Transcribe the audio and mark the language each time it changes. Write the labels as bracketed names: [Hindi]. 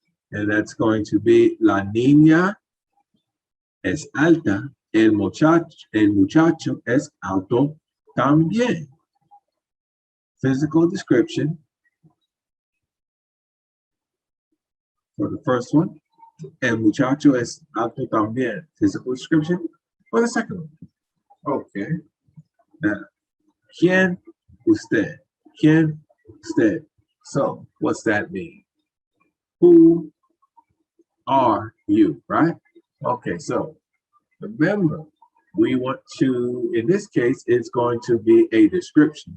[English] And that's going to be [Spanish] la niña es alta, el muchacho es alto también. [English] Physical description for the first one. [Spanish] El muchacho es alto también. [English] Physical description for the second one. Okay. Now, [Spanish] ¿quién usted? ¿Quién usted? [English] So, what's that mean? Who are you, right? Okay, so remember, we want to, in this case, it's going to be a description.